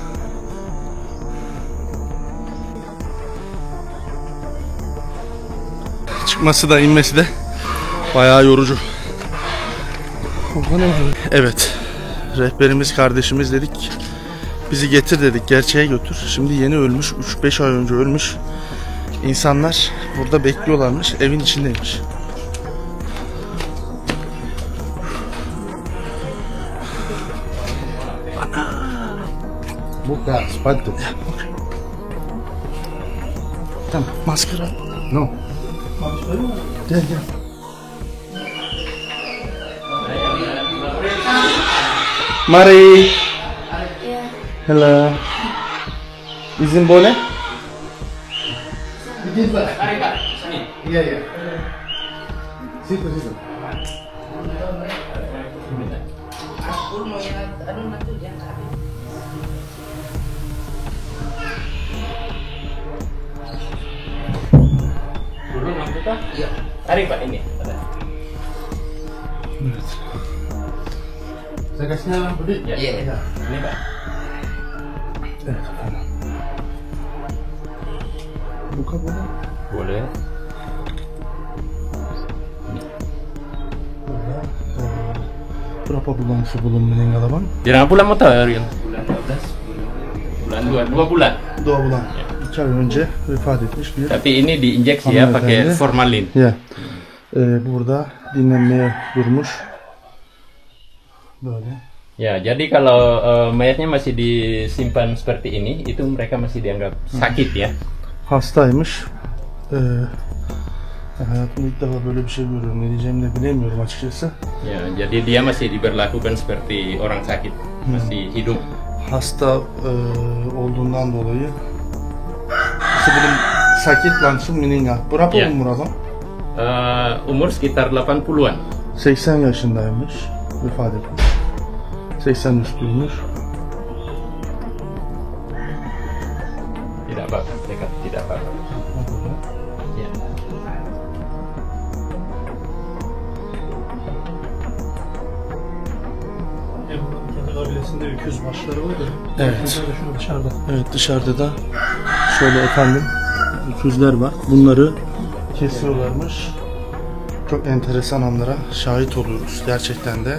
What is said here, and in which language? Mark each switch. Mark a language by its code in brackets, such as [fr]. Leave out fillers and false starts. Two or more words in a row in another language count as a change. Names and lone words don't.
[tr] Çıkması da inmesi de bayağı yorucu. Evet, rehberimiz, kardeşimiz dedik, bizi getir dedik, gerçeğe götür. Şimdi yeni ölmüş, 3-5 ay önce ölmüş İnsanlar burada bekliyorlarmış, evin içindeymiş. [id] Buka sepatu. [tr] Tamam, maskara. No. Gel gel. Mari. [id] Hello. [tr] İzin [id] boleh? Iya iya. Situ situ. Dulu lampu kah? Iya. Tarik Pak ini. [tr] Evet. [id] Saya kasihnya lampu di. Ya. Iya. Ini Pak. [tr] Evet efendim. [id] Buka boleh? Boleh. Berapa bulan sebelum meninggal abang? Berapa bulan mau tahu Ariel? Bulan 12. Bulan 2 bulan. 2 bulan. [tr] 2 ay önce vefat etmiş bir. [id] Tapi ini diinjeksi ya pakai [tr] Hanımefendi. [id] formalin. Ya. [tr] Burada dinlenmeye durmuş. Böyle. [id] Ya, jadi kalau mayatnya masih disimpan seperti ini, itu mereka masih dianggap sakit ya. [tr] Hastaymış. Hayatımda ilk defa böyle bir şey görüyorum. Ne diyeceğimi de bilemiyorum açıkçası. [id] Ya, jadi dia masih diberlakukan seperti orang sakit, masih hidup. [tr] Hasta olduğundan dolayı [id] sebelum sakit langsung meninggal. Berapa Ya. umur adam? Umur sekitar 80-an. [tr] 80 yaşındaymış. ifade etmiş. 80 üstüymüş. [id] Tidak apa-apa, dekat, tidak apa-apa. Ya. [tr] Kendi kabilesinde öküz başları var ya. Evet. Öküzler de şurada dışarıda. Evet, dışarıda da şöyle efendim öküzler var. Bunları kesiyorlarmış. Çok enteresan anlara şahit oluyoruz gerçekten de.